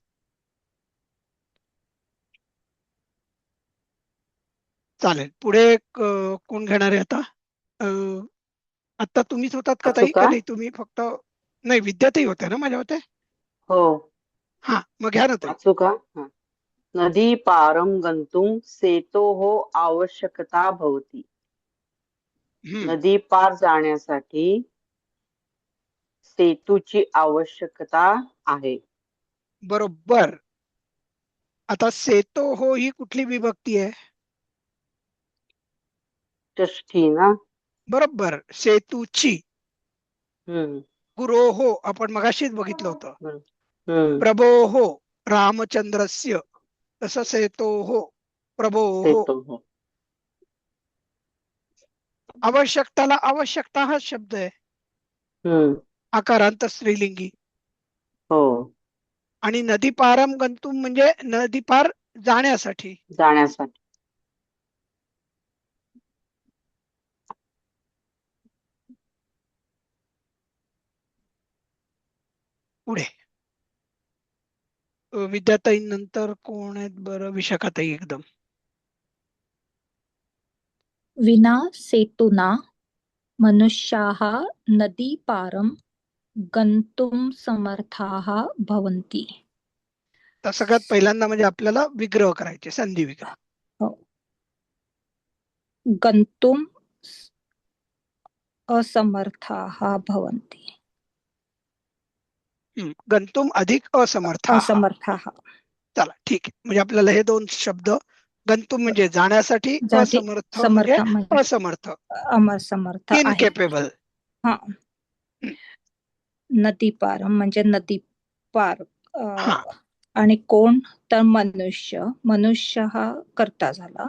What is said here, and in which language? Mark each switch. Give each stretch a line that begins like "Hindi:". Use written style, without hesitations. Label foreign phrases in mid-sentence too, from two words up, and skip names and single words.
Marathi: चालेल. पुढे कोण घेणार आहे आता? आता तुम्हीच होतात का ताई? का का? नाही तुम्ही फक्त? नाही, विद्याताई होत्या ना माझ्या होते. हो. हा, मग घ्या ना ताई. वाचू का? हा.
Sanskrit: नदी पारं गन्तुं सेतोः आवश्यकता भवति.
Marathi: नदी पार जाण्यासाठी सेतूची आवश्यकता आहे. बरोबर. आता सेतो हो ही कुठली विभक्ती आहे? षष्ठी ना? बरोबर, सेतूची. हम्म. गुरो हो आपण मगाशीच बघितलं होतं. हम्म.
Sanskrit: प्रभो हो रामचंद्रस्य,
Marathi: तसं
Sanskrit: सेतो हो प्रभो हो. सेतोः.
Marathi: आवश्यकताला आवश्यकता हा शब्द आहे, हम्म. आकारांत स्त्रीलिंगी. हो. आणि
Sanskrit: नदी पारम गंतुम
Marathi: म्हणजे नदी पार जाण्यासाठी. जाण्यासाठी. पुढे विद्याताई नंतर कोण आहेत बरं? विशाखाताई एकदम.
Sanskrit: विना सेतुना मनुष्याः नदीपारं गन्तुं समर्थाः भवन्ति.
Marathi: तर सगळ्यात पहिल्यांदा म्हणजे आपल्याला विग्रह करायचे, संधी विग्रह. हो.
Sanskrit: गन्तुं असमर्थाः भवन्ति. गंतुम अधिक असमर्थाः. असमर्थाः.
Marathi: चला ठीक आहे. म्हणजे आपल्याला हे दोन शब्द गंतुम म्हणजे जाण्यासाठी, जाती असमर्थ म्हणजे समर्थ म्हणजे असमर्थ, अमर समर्थ आहे.
English: इनकेपेबल.
Marathi: हा. नदी पार म्हणजे नदी पार हा आणि कोण तर मनुष्य. मनुष्य हा कर्ता झाला.